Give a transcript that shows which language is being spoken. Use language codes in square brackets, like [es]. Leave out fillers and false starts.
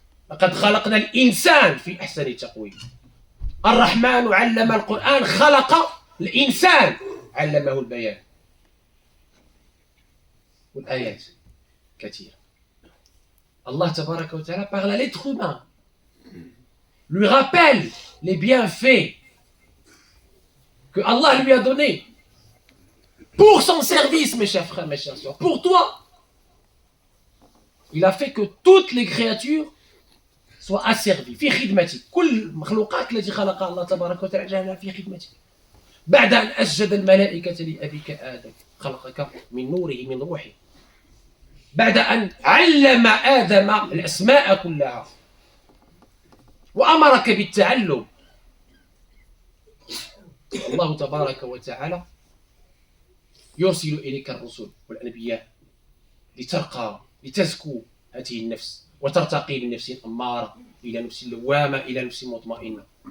[ar] لقد خلقنا الإنسان في أحسن تقويم. الرحمن علم القرآن، خلق الإنسان علمه البيان. والآيات كثيرة. [fr] Allah tabaraka wa ta'ala parle à l'être humain, lui rappelle les bienfaits que Allah lui a donnés pour son service, mes chers frères, mes chères sœurs. Pour toi, il a fait que toutes les créatures soient asservies. [ar] في خدمتك. كل المخلوقات التي خلقها الله تبارك وتعالى جعلها في خدمتك. بعد أن أسجد الملائكة لأبيك آدم خلقك من نوره من روحه. بعد أن علم آدم الأسماء كلها وأمرك بالتعلم، الله تبارك وتعالى يرسل إليك الرسل والأنبياء لترقى لتزكو هذه النفس وترتقي من نفس أمارة إلى نفس لوامة إلى نفس مطمئنة.